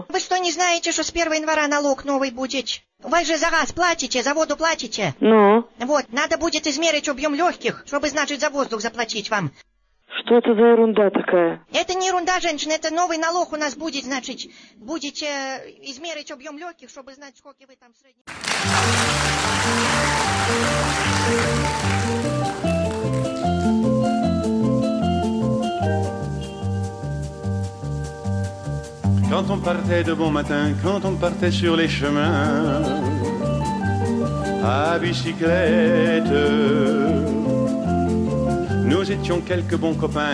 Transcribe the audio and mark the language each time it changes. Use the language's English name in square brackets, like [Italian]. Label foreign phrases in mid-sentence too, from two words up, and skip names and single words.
[Russian] Вы что, не знаете, что с 1 января налог новый будет? Вы же за газ платите, за воду платите. Ну? Вот, надо будет измерить объем легких, чтобы, значит, за воздух заплатить вам. Что это за ерунда такая? Это не ерунда, женщина, это новый налог у нас будет, значит, будете измерить объем легких, чтобы знать, сколько вы там в среднем... [French] Quand on partait de bon matin, quand on partait sur les chemins, à bicyclette, nous étions quelques bons copains.